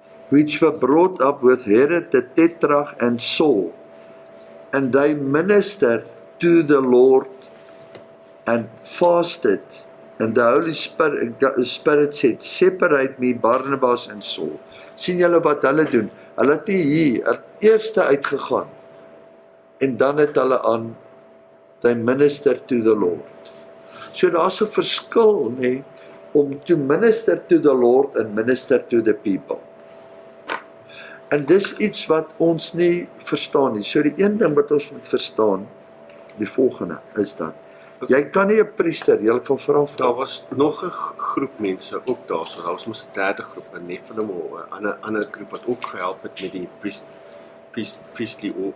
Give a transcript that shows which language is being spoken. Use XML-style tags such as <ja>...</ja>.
<en>which were brought up with Herod the Tetrarch and Saul, and they ministered to the Lord and fasted, and the Holy Spirit said, separate me Barnabas and Saul.</en> <af>Sien julle wat hulle doen? Hulle het hier eerste uitgegaan, en dan het hulle aan,</af> <en>they minister to the Lord.</en> <af>So daar's 'n verskil, nee, om</af> <en>to minister to the Lord and minister to the people.</en> <af>En dis iets wat ons nie verstaan nie. So die een ding wat ons moet verstaan, die volgende, is dat jy kan nie 'n priester, jy kan vra. Daar was nog 'n groep mense ook daar, so daar was mos 'n derde groep, 'n Nephilim, 'n ander groep wat ook gehelp het met die priestly</af>